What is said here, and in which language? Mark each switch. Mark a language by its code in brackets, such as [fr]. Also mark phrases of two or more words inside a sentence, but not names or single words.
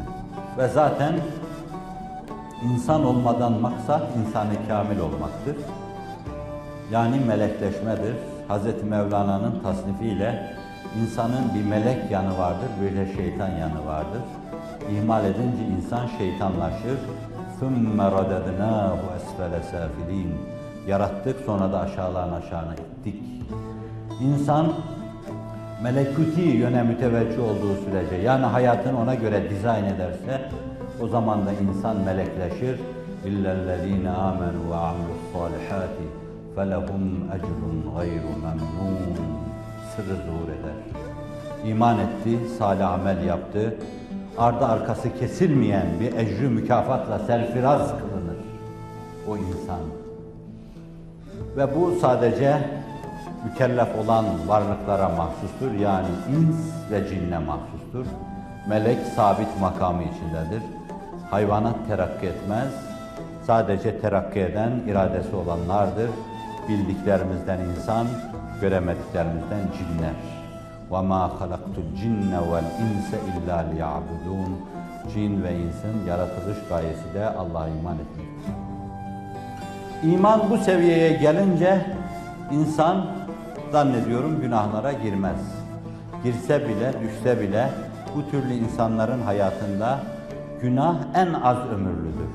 [tr] Ve zaten insan olmadan maksat insanı kamil olmaktır. Yani melekleşmedir. Hz. Mevlana'nın tasnifiyle insanın bir melek yanı vardır, bir de şeytan yanı vardır. İhmal edince insan şeytanlaşır, [ar] ثُمَّ رَدَدْنَاهُ أَسْفَلَ سَافِلِينَ. [tr] Yarattık, sonra da aşağıdan aşağına ittik. İnsan melekuti yöne müteveccih olduğu sürece, yani hayatını ona göre dizayn ederse, o zaman da insan melekleşir. [ar] اِلَّا الَّذ۪ينَ آمَنُوا وَعَمْلُوا الصَّالِحَاتِ فَلَهُمْ اَجْرٌ غَيْرُ مَمْنُونَ. [tr] Sırrı zuhur eder. İman etti, salih amel yaptı, ardı arkası kesilmeyen bir ecrü mükafatla serfiraz kılınır o insan. Ve bu sadece mükellef olan varlıklara mahsustur, yani ins ve cinne mahsustur. Melek sabit makamı içindedir. Hayvanat terakki etmez, sadece terakki eden iradesi olanlardır. Bildiklerimizden insan, göremediklerimizden cinler. [ar] وَمَا خَلَقْتُ الْجِنَّ وَالْاِنْسَ اِلَّا لِيَعْبُدُونَ. [tr] Cin ve insin yaratılış gayesi de Allah'a iman etmektir. İman bu seviyeye gelince insan zannediyorum günahlara girmez. Girse bile, düşse bile bu türlü insanların hayatında günah en az ömürlüdür.